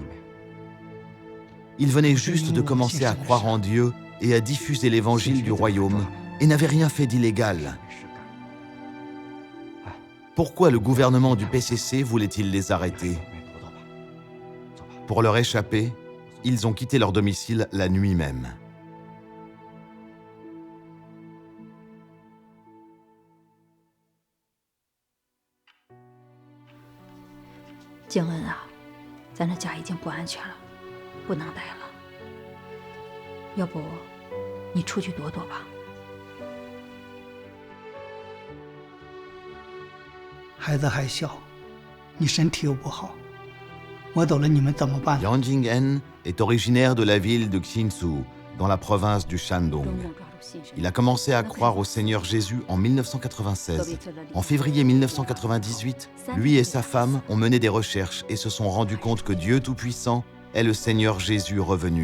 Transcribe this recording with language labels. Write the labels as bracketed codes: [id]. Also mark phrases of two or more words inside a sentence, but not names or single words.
[fr] Ils venaient juste de commencer à croire en Dieu et à diffuser l'évangile du royaume et n'avaient rien fait d'illégal. Pourquoi le gouvernement du PCC voulait-il les arrêter ? Pour leur échapper, ils ont quitté leur domicile la nuit même. [zh] 静恩啊，咱这家已经不安全了，不能待了。要不，你出去躲躲吧。孩子还小，你身体又不好，我走了你们怎么办？ [fr] Yang Jing'en est originaire de la ville de Xinzhou, dans la province du Shandong. Il a commencé à croire au Seigneur Jésus en 1996. En février 1998, lui et sa femme ont mené des recherches et se sont rendus compte que Dieu Tout-Puissant est le Seigneur Jésus revenu.